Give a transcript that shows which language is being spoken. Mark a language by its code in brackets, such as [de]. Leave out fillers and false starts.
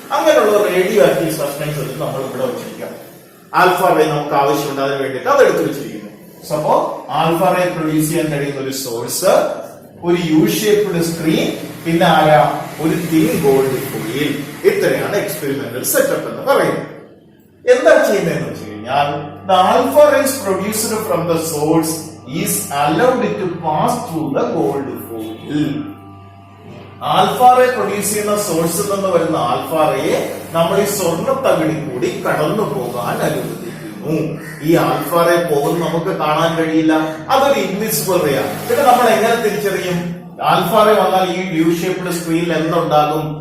[ml] അങ്ങനെയുള്ള radio active substance നമ്മൾ ഇവിടെ വെച്ചിരിക്കാം. ആൽഫ റേ നമുക്ക് ആവശ്യമുണ്ട്, അതിന് വേണ്ടിയിട്ട് അത് എടുത്തു വെച്ചിരിക്കുന്നു. സോ അപ്പോ ആൽഫ റേ പ്രൊഡ്യൂസ് ചെയ്യാൻ കഴിയുന്ന ഒരു സോഴ്സ്, ഒരു യു ഷേപ്ഡ് സ്ക്രീൻ, പിന്നെ ആരാ? ഒരു തിൻ ഗോൾഡ് ഫോയിൽ. ഇത്രയാണ് എക്സ്പെരിമെന്റൽ സെറ്റപ്പ് എന്ന് പറയുന്നത്. എന്താ ചെയ്യുന്നതെന്ന് വെച്ച് കഴിഞ്ഞാൽ [en] the alpha rays produced from the source is allowed to pass through the gold foil. [ml] Alpha ray produce ചെയ്യുന്ന സോഴ്സിൽ നിന്ന് വരുന്ന ആൽഫ റേയെ നമ്മൾ ഈ സ്വർണ്ണത്തകിടി കൂടി കടന്നു പോകാൻ അനുവദിക്കുന്നു. ഈ ആൽഫ റേ പോകുന്നത് നമുക്ക് കാണാൻ കഴിയില്ല, അതൊരു ഇൻവിസിബിൾ റേ ആണ്. പിന്നെ നമ്മൾ എങ്ങനെ തിരിച്ചറിയും? ആൽഫ റേ വന്നാൽ ഈ യു ഷേപ്ഡ് സ്ക്രീനിൽ എന്തുണ്ടാകും?